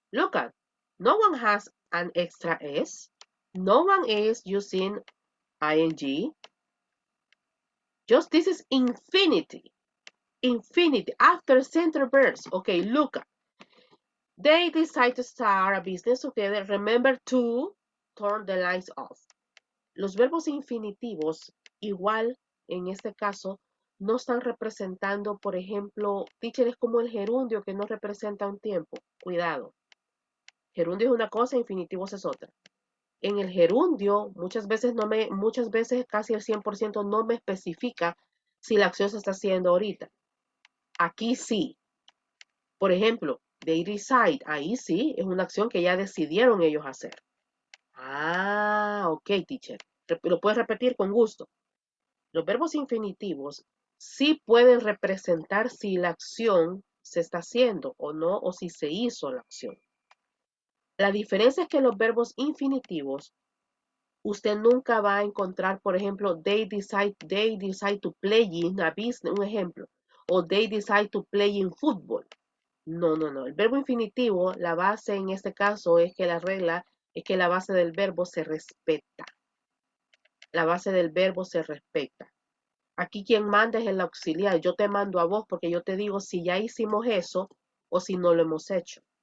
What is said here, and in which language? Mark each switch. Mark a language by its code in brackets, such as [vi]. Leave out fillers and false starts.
[en] Look at. No one has an extra S. No one is using ing. Just this is infinity. Infinity after center verbs. Okay, look at. They decide to start a business together. Remember to turn the lights off. [es] Los verbos infinitivos, igual en este caso, no están representando, por ejemplo, teacher es como el gerundio que no representa un tiempo. Cuidado. Gerundio es una cosa, infinitivos es otra. En el gerundio, muchas veces casi el 100% no me especifica si la acción se está haciendo ahorita. Aquí sí. Por ejemplo, they decide, ahí sí, es una acción que ya decidieron ellos hacer. Ah, ok, teacher. Lo puedes repetir con gusto. Los verbos infinitivos sí pueden representar si la acción se está haciendo o no, o si se hizo la acción. La diferencia es que los verbos infinitivos, usted nunca va a encontrar, por ejemplo, they decide to play in a business, un ejemplo. [en] o they decide to play in football. [es] No, no, no. El verbo infinitivo, la base en este caso es que la regla es que la base del verbo se respeta. La base del verbo se respeta. Aquí quien manda es el auxiliar. Yo te mando a vos porque yo te digo si ya hicimos eso o si no lo hemos hecho.